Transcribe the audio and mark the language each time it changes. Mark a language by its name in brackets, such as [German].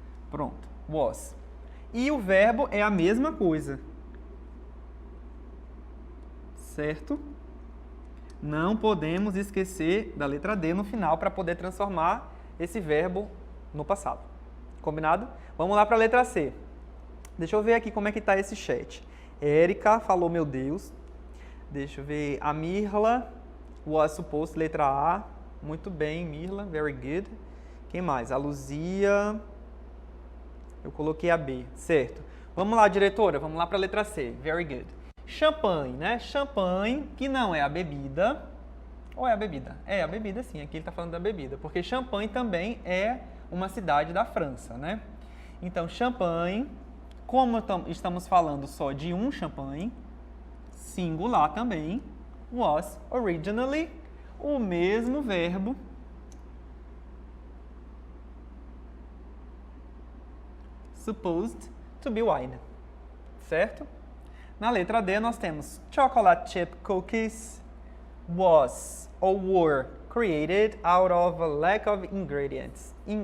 [Portuguese] Pronto, was. E o verbo é a mesma coisa, certo? Não podemos esquecer da letra D no final para poder transformar esse verbo no passado. Combinado? Vamos lá para a letra C. Deixa eu ver aqui como é que está esse chat. Érica falou, meu Deus. Deixa eu ver. A Mirla [English] was supposed, [Portuguese] letra A. Muito bem, Mirla. [English] Very good. [Portuguese] Quem mais? A Luzia. Eu coloquei a B. Certo. Vamos lá, diretora. Vamos lá para a letra C. Very good. Champanhe, né? Champanhe, que não é a bebida. Ou é a bebida? É a bebida, sim. Aqui ele está falando da bebida. Porque Champagne também é uma cidade da França, né? Então, Champagne, como estamos falando só de um champanhe, singular também, [English] was originally [Portuguese] o mesmo verbo [English] supposed to be wine, [Portuguese] certo? Na letra D nós temos [English] chocolate chip cookies was or were created out of a lack of ingredients.